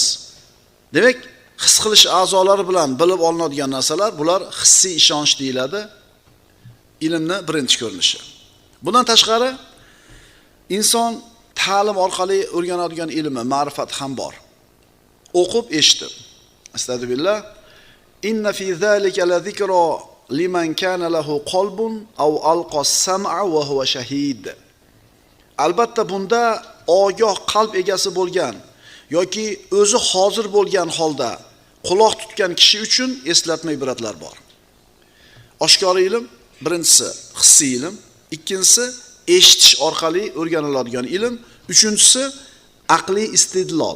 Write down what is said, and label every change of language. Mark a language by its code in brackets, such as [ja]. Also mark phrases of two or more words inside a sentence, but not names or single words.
[uz] Demak, his qilish a'zolari bilan bilib olinadigan narsalar, bular hissiy ishonch deyiladi. Ilmni birinchi ko'rinishi. Bundan tashqari inson ta'lim orqali o'rganadigan ilmi, ma'rifat ham bor. O'qib, eshitib. Astagfirullah. [ar] إن في ذلك لذكرى لمن كان له قلب أو ألقى السمع وهو شهيد. [uz] Albatta bunda ogoh qalb egasi bo'lgan yoki o'zi hozir bo'lgan holda quloq tutgan kishi uchun eslatma ibratlar bor. Oshkor ilm birinchisi hissiy ilm, ikkinchisi eshitish orqali o'rganiladigan ilm, uchinchisi aqliy istidlol.